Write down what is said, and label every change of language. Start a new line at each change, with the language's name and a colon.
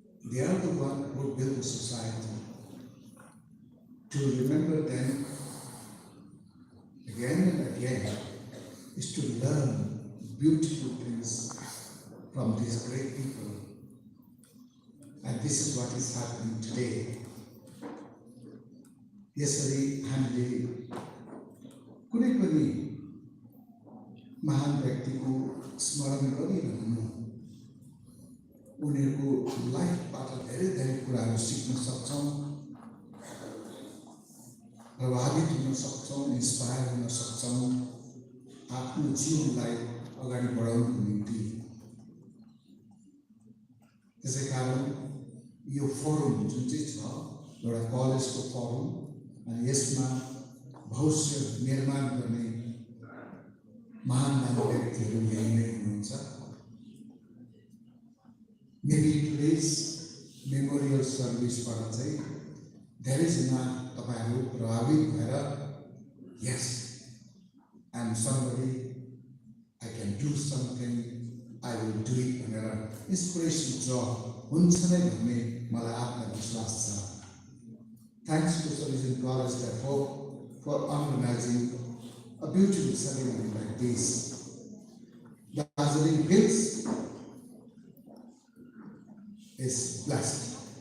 English: They are the one who build the society. To remember them again and again is to learn beautiful things from these great people. And this is what is happening today.
Nepali: Yesterday, हामीले कुनै पनि महान व्यक्तिको स्मरण गरिरहनु, उनीहरूको लाइफबाट धेरै धेरै कुराहरू सिक्न सक्छौँ, प्रभावित हुन सक्छौँ, इन्स्पायर हुन सक्छौँ आफ्नो जीवनलाई अगाडि बढाउनको निम्ति। त्यसै कारण यो फोरम जुन चाहिँ छ एउटा कलेजको फोरम, अनि यसमा भविष्य निर्माण गर्ने महान महान व्यक्तिहरू यही नै हुनुहुन्छ।
English: maybe today's memorial सर्भिसबाट
Nepali: चाहिँ धेरैजना तपाईहरु प्रभावित भएर यस
English: I am somebody, I can do something, I will do it
Nepali: भनेर इन्स्पिरेसन ड्र हुन्छ नै भन्ने मलाई आत्मविश्वास छ.
English: Thanks to Salesian College for organizing a beautiful ceremony like this. Darjeeling Hills is blessed.